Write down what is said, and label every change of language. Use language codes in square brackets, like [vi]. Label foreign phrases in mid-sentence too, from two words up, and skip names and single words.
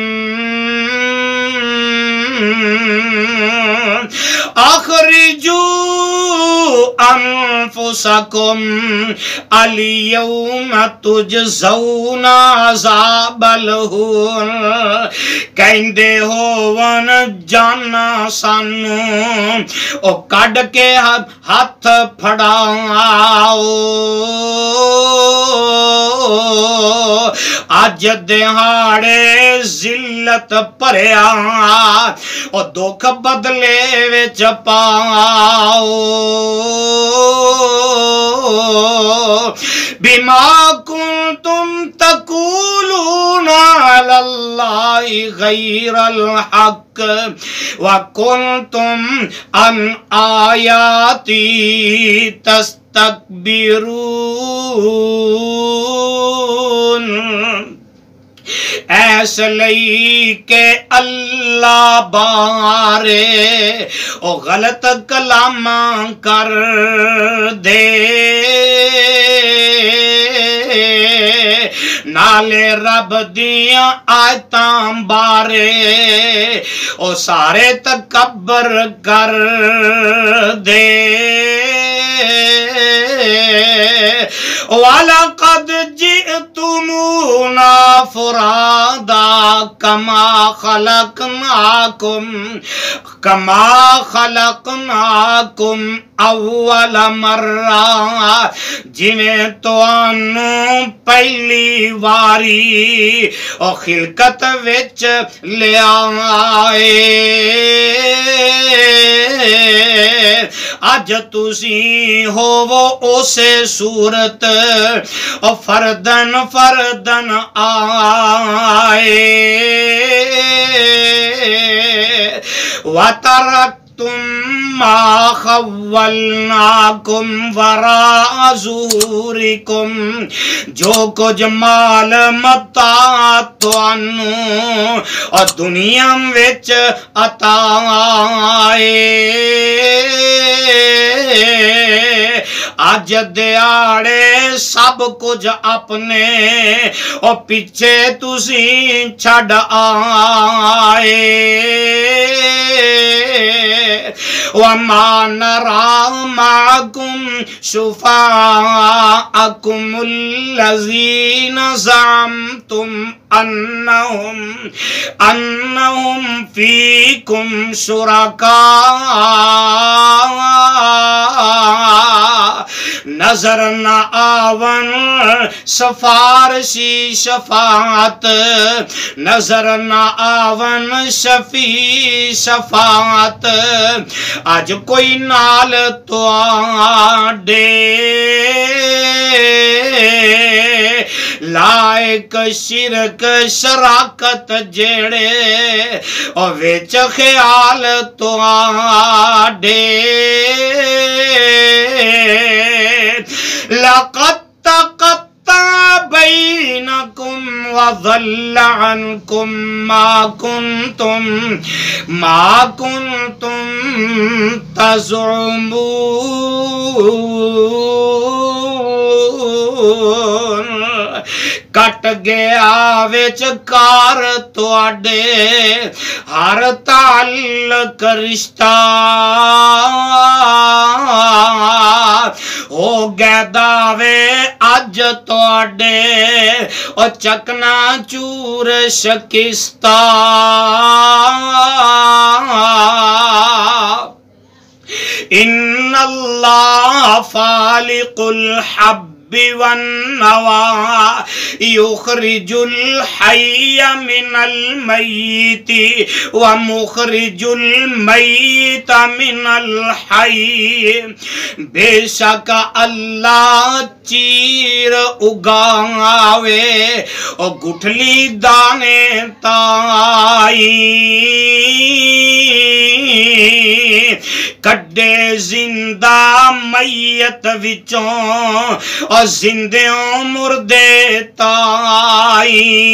[ar] اخرجوا انفسکم الیوم تجزون عذاب الہون، [pa] کہندے ہوون جانا سانو او کڈ کے ہاتھ پھڑاؤ، اج دہاڑے ذلت پریا او دکھ بدلے وچ پاؤ، [ar] بما کنتم تقولون علی اللہ غیر الحق وکنتم عن آیاتی [pa] تستکبرون، ایس لئی کہ اللہ بارے او غلط کلام کر دے، نالے رب دیاں آیتاں بارے او سارے تکبر کر دے، [ar] وَلَقَدْ جِئْتُمُونَا فُرَادَا كَمَا خَلَقْنَاكُمْ اول مرہ، [pa] جنہیں توانوں پہلی واری او خلقت وچ لے آئے، اج تسی ہوو اسے صورت او فردن فردن آئے، [ar] وَتَرَكْتُمْ مَا خَوَّلْنَاكُمْ وَرَاءَ ظُهُورِكُمْ، [pa] جو کچھ مال متاع تانوں اور دنیا وچ عطا آئے، اج دیاڑے سب کچھ اپنے اور پیچھے تسی چھڑ آئے، [ar] وَمَا نَرَى مَعَكُمْ شُفَعَاءَكُمُ الَّذِينَ زَعَمْتُمْ أَنَّهُمْ فِيكُمْ شُرَكَاءَ، [pa] نظر نہ آون سفارشی شفاعت، نظر نہ آون شفیع شفاعت، آج کوئی نال تو آڈے لائق شرک شراکت جڑے او ویچ خیال تو آڈے، [ar] لقد تقطع بینکم وضل عنکم ما کنتم تزعمون، [pa] کٹ گیا وچ کار تواڈے ہر تعلق رشتہ، ہو گئے دعوے اج تواڈے او چکنا چور شکستہ، [ar] ان اللہ فالق الحب والنوى يخرج الحي من الميت ومخرج الميت من الحي [pa] بے شک اللہ چیر اگاوے اور گٹھلی دانے تائی کڈے زندہ میت وچوں اور زندیوں مردے تائی